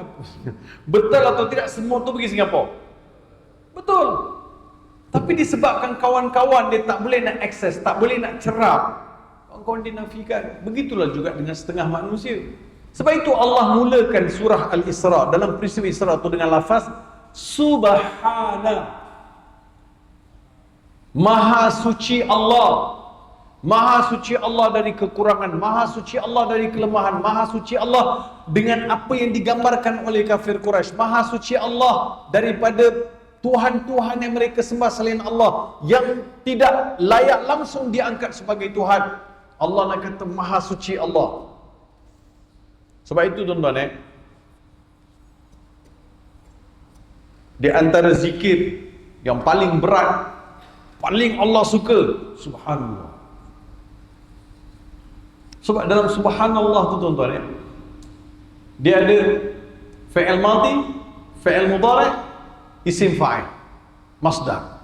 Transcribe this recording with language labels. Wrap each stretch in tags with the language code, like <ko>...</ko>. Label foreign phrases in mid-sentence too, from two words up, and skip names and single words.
<ms>Betul atau tidak semut tu pergi Singapura? Betul. Tapi disebabkan kawan-kawan dia tak boleh nak akses, tak boleh nak cerap, kawan-kawan dia nafikan. Begitulah juga dengan setengah manusia. Sebab itu Allah mulakan surah Al-Isra dalam peristiwa Isra itu dengan lafaz Subhana. Maha suci Allah. Maha suci Allah dari kekurangan, Maha suci Allah dari kelemahan, Maha suci Allah dengan apa yang digambarkan oleh kafir Quraisy, Maha suci Allah daripada Tuhan-Tuhan yang mereka sembah selain Allah, yang tidak layak langsung diangkat sebagai Tuhan. Allah nak kata Maha suci Allah. Sebab itu tuan-tuan, di antara zikir yang paling berat, paling Allah suka, Subhanallah. Sebab dalam Subhanallah tu tuan-tuan, dia ada</ms> <ar>fi'il madhi, fi'il mudhari', isim fa'il, masdar.</ar>